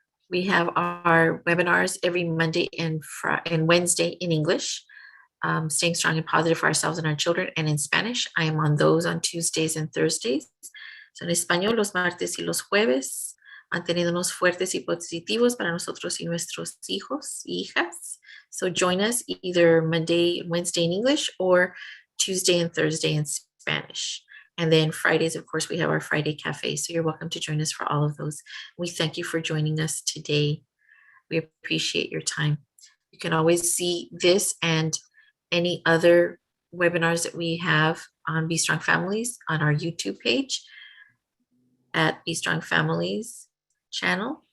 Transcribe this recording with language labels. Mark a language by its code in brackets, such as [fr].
[en] We have our webinars every Monday and Wednesday in English, Staying Strong and Positive for Ourselves and Our Children, and in Spanish. I am on those on Tuesdays and Thursdays. [es] So en español, los martes y los jueves, manteniéndonos fuertes y positivos para nosotros y nuestros hijos y hijas. [en] So join us either Monday, Wednesday in English, or Tuesday and Thursday in Spanish. And then Fridays, of course, we have our Friday Cafe. So you're welcome to join us for all of those. We thank you for joining us today. We appreciate your time. You can always see this and any other webinars that we have on Be Strong Families on our YouTube page at Be Strong Families channel.